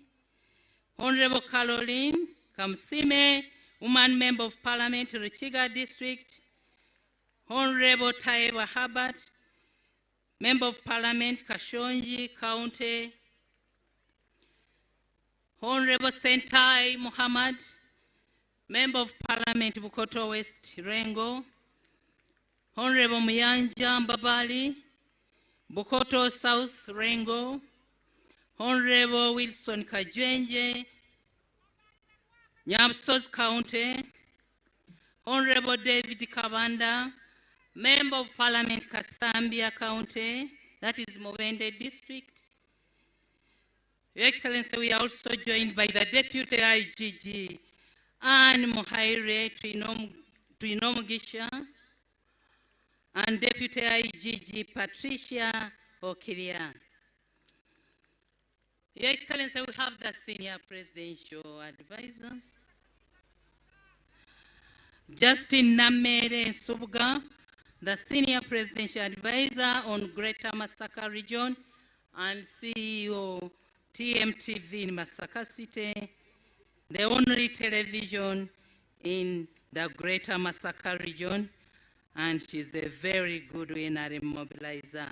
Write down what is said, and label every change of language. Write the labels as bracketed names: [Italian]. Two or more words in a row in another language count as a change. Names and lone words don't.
[English] Honorable Caroline Kamsime, Woman Member of Parliament in Richiga District. Honorable Taiba Habat, Member of Parliament Kashonji County. Honorable Sentai Muhammad, Member of Parliament Bukoto West Rengo. Honorable Muyanja Mbabali, Bukoto South Rengo. Honorable Wilson Kajwenje, Nyamsos County. Honorable David Kabanda, Member of Parliament Kasambia County, that is Mubende District. Your Excellency, we are also joined by the Deputy IGG, Anne Muhaire Tuinomugisha, and Deputy IGG Patricia Okiria. Your Excellency, we have the Senior Presidential Advisors. Justin Namere Subga, the Senior Presidential Advisor on Greater Masaka Region and CEO TMTV in Masaka City, the only television in the Greater Masaka Region, and she's a very good NRM mobilizer.